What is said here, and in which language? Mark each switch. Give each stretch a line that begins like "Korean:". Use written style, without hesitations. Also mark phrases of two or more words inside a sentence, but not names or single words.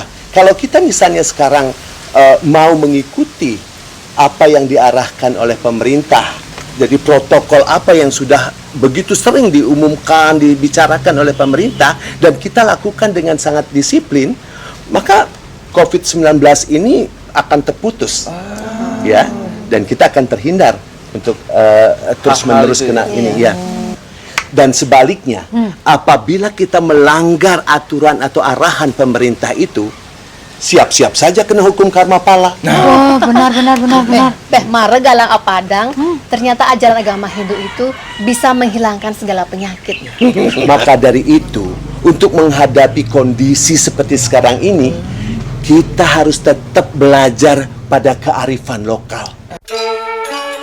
Indonesian: Kalau kita misalnya sekarang mau mengikuti apa yang diarahkan oleh pemerintah, jadi protokol apa yang sudah begitu sering diumumkan, dibicarakan oleh pemerintah, dan kita lakukan dengan sangat disiplin, maka COVID-19 ini akan terputus, ya, dan kita akan terhindar untuk terus-menerus kena ini, ya. Dan sebaliknya, apabila kita melanggar aturan atau arahan pemerintah itu, siap-siap saja kena hukum karmapala. Oh, benar.
Balinese: Mare galang apadang,
Indonesian: ternyata ajaran agama Hindu itu bisa menghilangkan segala penyakit. Maka dari itu, untuk menghadapi kondisi seperti sekarang ini, kita harus tetap belajar pada kearifan lokal.